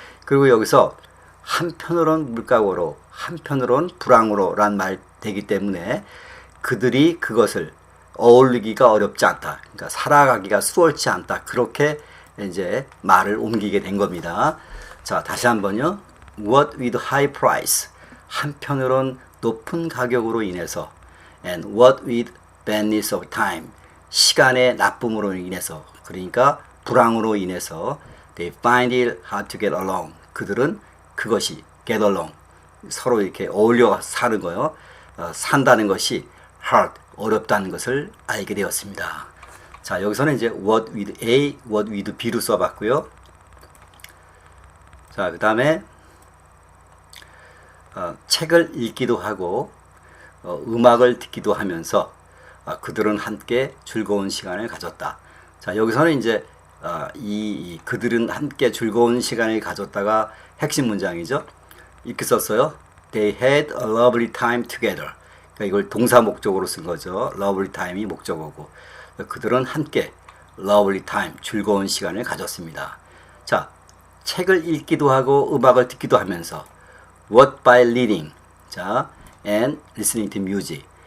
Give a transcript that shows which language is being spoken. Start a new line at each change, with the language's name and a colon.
Korean: 그리고 여기서 한편으론 물가고로 한편으론 불황으로란 말 되기 때문에 그들이 그것을 어울리기가 어렵지 않다. 그러니까 살아가기가 수월치 않다. 그렇게 이제 말을 옮기게 된 겁니다.
English: 자, 다시 한번요. What with high price.
Korean: 한편으론 높은 가격으로 인해서
English: and what with badness of time.
Korean: 시간의 나쁨으로 인해서 그러니까 불황으로 인해서
English: they find it hard to get along.
Korean: 그들은 그것이
English: get along.
Korean: 서로 이렇게 어울려 사는 거요. 산다는 것이 hard. 어렵다는 것을 알게 되었습니다. 자, 여기서는 이제
English: what with A, what with B로
Korean: 써봤고요. 자, 그 다음에 책을 읽기도 하고 음악을 듣기도 하면서 그들은 함께 즐거운 시간을 가졌다. 자, 여기서는 이제 그들은 함께 즐거운 시간을 가졌다가 핵심 문장이죠. 이렇게 썼어요.
English: They had a lovely time together.
Korean: 그러니까 이걸 동사 목적으로 쓴 거죠.
English: lovely time이
Korean: 목적어고. 그들은 함께
English: lovely time,
Korean: 즐거운 시간을 가졌습니다. 자, 책을 읽기도 하고 음악을 듣기도 하면서
English: what by reading, 자, and listening to music.